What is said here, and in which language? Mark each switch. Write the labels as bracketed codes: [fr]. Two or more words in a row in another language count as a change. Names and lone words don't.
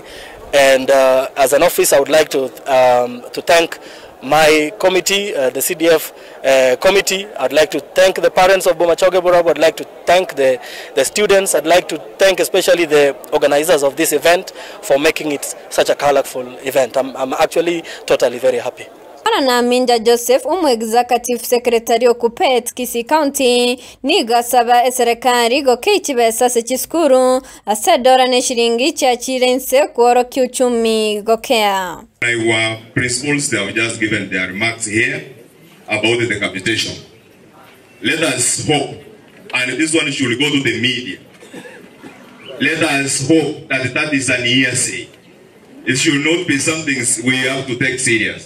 [en] And as an office, I would like to thank my committee, the CDF committee. I'd like to thank the parents of Bomachoge Borabu. I'd like to thank the students. I'd like to thank especially the organizers of this event for making it such a colorful event. I'm actually totally very happy. [guz] Na Minja Joseph [en] executive secretary [guz] okupet Kisii County niga saba serikali go kichibesa se chiskuru asedora ne shilingi cha chirense kworo kiuchumi gokea. [en] Our principals, they have just given their remarks here about the capitation. Let us hope, and this one should go to the media. Let us hope that is an hearsay. It should not be something we have to take serious.